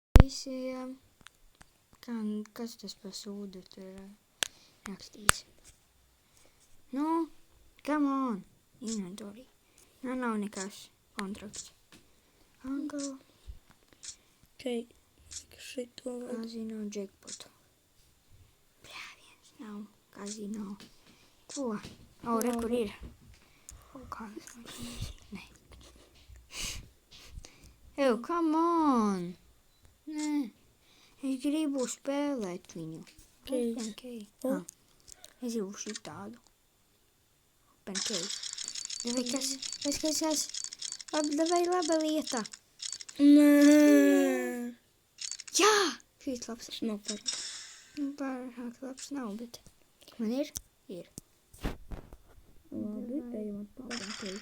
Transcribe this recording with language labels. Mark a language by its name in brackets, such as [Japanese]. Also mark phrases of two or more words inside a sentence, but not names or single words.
[Latvian] visiem. Kas tas par sūdu tur rakstīs? Nu, [English] come on. [Latvian] Inventory. Nav nekas. Kontrakts. Angle. Ok. Šito vajag. Kazino jackpotu. Viens nav. Kazino. Ko? Re, kur ir? Kādas mašīnas? Nē. [English] Come on. [Latvian] Nē. Es gribu spēlēt viņu. Case. Es gribu šitādu. [English] Open case. [Latvian] Vai laba lieta? Nē. Jā! Šīs labs. Nav parāk. Pārāk labs nav, bet man ir? Ir. Labi, ejam atpakaļ.